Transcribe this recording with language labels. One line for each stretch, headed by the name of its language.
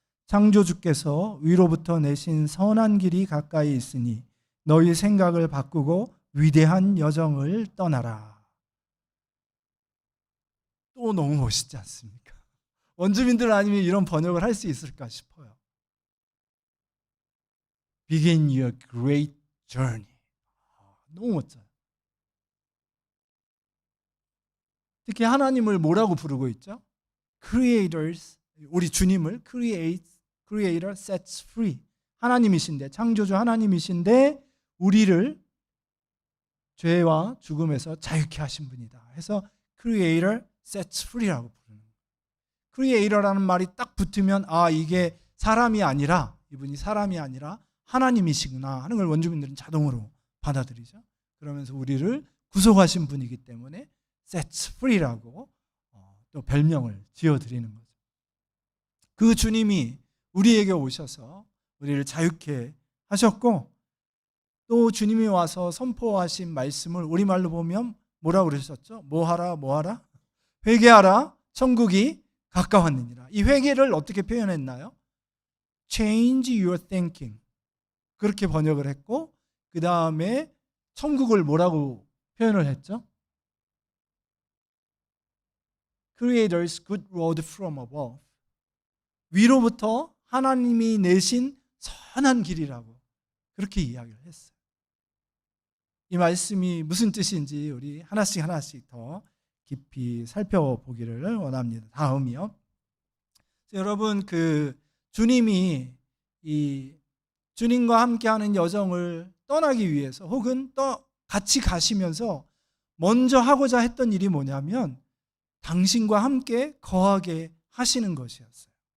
Korean: 창조주께서 위로부터 내신 선한 길이 가까이 있으니 너희 생각을 바꾸고 위대한 여정을 떠나라. 또 너무 멋있지 않습니까? 원주민들 아니면 이런 번역을 할 수 있을까 싶어요.
English: Begin your great journey.
Korean: 너무 멋져요. 특히 하나님을 뭐라고 부르고 있죠?
English: Creators,
Korean: 우리 주님을
English: Creator sets free.
Korean: 하나님이신데, 창조주 하나님이신데 우리를 죄와 죽음에서 자유케 하신 분이다. 해서
English: Creator sets free
Korean: 라고 부르는 거예요. Creator라는 말이 딱 붙으면 이게 사람이 아니라, 이분이 사람이 아니라 하나님이시구나 하는 걸 원주민들은 자동으로 받아들이죠. 그러면서 우리를 구속하신 분이기 때문에 sets free라고 또 별명을 지어드리는 거죠. 그 주님이 우리에게 오셔서 우리를 자유케 하셨고 또 주님이 와서 선포하신 말씀을 우리말로 보면 뭐라고 그러셨죠? 뭐하라? 회개하라, 천국이 가까웠느니라. 이 회개를 어떻게 표현했나요?
English: Change your thinking.
Korean: 그렇게 번역을 했고 그 다음에 천국을 뭐라고 표현을 했죠?
English: Creator's good word from above.
Korean: 위로부터 하나님이 내신 선한 길이라고 그렇게 이야기를 했어요. 이 말씀이 무슨 뜻인지 우리 하나씩 더 깊이 살펴보기를 원합니다. 다음이요. 여러분, 주님이 이 주님과 함께하는 여정을 떠나기 위해서 혹은 같이 가시면서 먼저 하고자 했던 일이 뭐냐면 당신과 함께 거하게 하시는 것이었어요.